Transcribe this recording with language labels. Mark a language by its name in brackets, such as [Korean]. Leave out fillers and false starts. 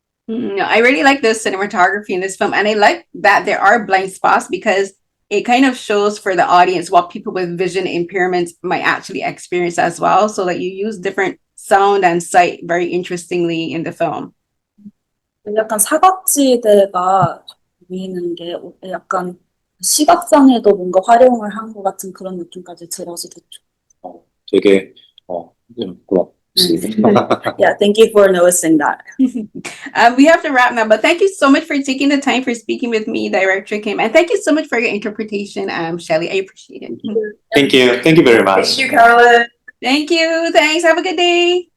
[English] I really like the cinematography in this film, and I like that there are blind spots because it kind of shows for the audience what people with vision impairments might actually experience as well. So that you use different sound and sight very interestingly in the film. [Korean] 약간 사각지대가 보이는 게 약간 시각상에도 뭔가 활용을 한 것 같은 그런 느낌까지 들어서 좋죠. 되게 고맙습니다. [English] Yeah, thank you for noticing that. We have to wrap now, but thank you so much for taking the time for speaking with me, Director Kim, and thank you so much for your interpretation, Shelly. I appreciate it. Thank you. Thank you very much. Thank you, Carolyn. Thank you. Thanks. Have a good day.